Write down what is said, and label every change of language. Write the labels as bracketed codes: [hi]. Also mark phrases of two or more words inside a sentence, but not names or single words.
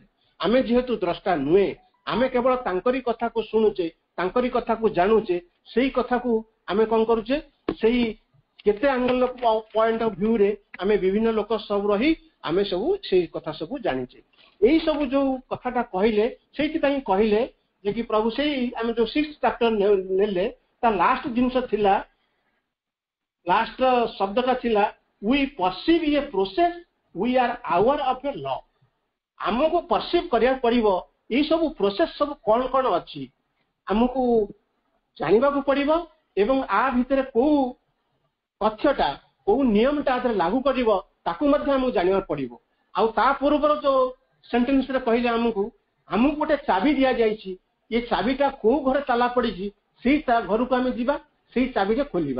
[or] ଆମେ ଯେହେତୁ ଦ୍ରଷ୍ଟା ନୁହେଁ, ଆମେ କେବଳ ତାଙ୍କରି କଥାକୁ ଶୁଣୁଛେ, ତାଙ୍କରି କଥାକୁ ଜାଣୁଛେ, ସେଇ କଥାକୁ ଆମେ କଣ କରୁଛେ, ସେଇ କେତେ [en] angle point of view [or] ଆମେ ବିଭିନ୍ନ ଲୋକ ସବୁ ରହି ଆମେ ସବୁ ସେଇ କଥା ସବୁ ଜାଣିଛେ। ଏଇ ସବୁ ଯୋଉ କଥାଟା କହିଲେ, ସେଇଥିପାଇଁ କହିଲେ ଯେ କି ପ୍ରଭୁ ସେଇ ଆମେ ଯୋଉ 6th ଚାପ୍ଟର ନେଲେ, ତା ଲାଷ୍ଟ ଜିନିଷ ଥିଲା, ଲାଷ୍ଟ ଶବ୍ଦଟା ଥିଲା [en] we perceive a process, we are aware of a law। [or] ଆମକୁ ପରସିଭ କରିବାକୁ ପଡିବ ଏଇ ସବୁ ପ୍ରୋସେସ ସବୁ କଣ କଣ ଅଛି, ଆମକୁ ଜାଣିବାକୁ ପଡିବ, ଏବଂ ଆ ଭିତରେ କୋଉ ତଥ୍ୟଟା, କୋଉ ନିୟମଟା ଲାଗୁ କରିବ, ତାକୁ ମଧ୍ୟ ଆମକୁ ଜାଣିବାକୁ ପଡିବ। ଆଉ ତା ପୂର୍ବରୁ ଯୋଉ ସେଣ୍ଟେନ୍ସରେ କହିଲେ ଆମକୁ ଗୋଟେ ଚାବି ଦିଆଯାଇଛି, ଏ ଚାବିଟା କୋଉ ଘରେ ତାଲା ପଡିଛି, ସେଇ ଘରକୁ ଆମେ ଯିବା, ସେଇ ଚାବିରେ ଖୋଲିବା।